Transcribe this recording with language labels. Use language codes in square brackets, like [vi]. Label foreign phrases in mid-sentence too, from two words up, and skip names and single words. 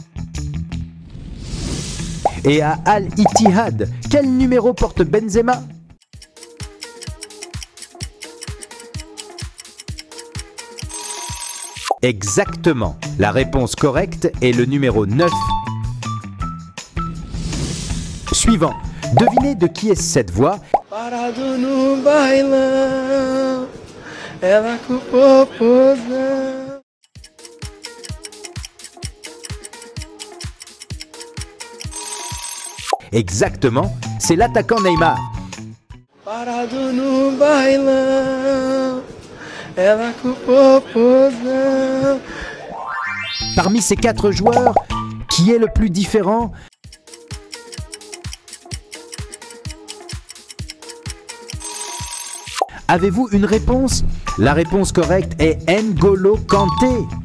[fr] Et à Al-Ittihad, quel numéro porte Benzema? Exactement. La réponse correcte est le numéro 9. Suivant. Devinez de qui est cette voix? [pt] Parado no bailão, ela com o popozão. [fr] Exactement, c'est l'attaquant Neymar. [pt] Parado no bailão, ela com o popozão. [fr] Parmi ces 4 joueurs, qui est le plus différent? Avez-vous une réponse? La réponse correcte est N'Golo Kanté.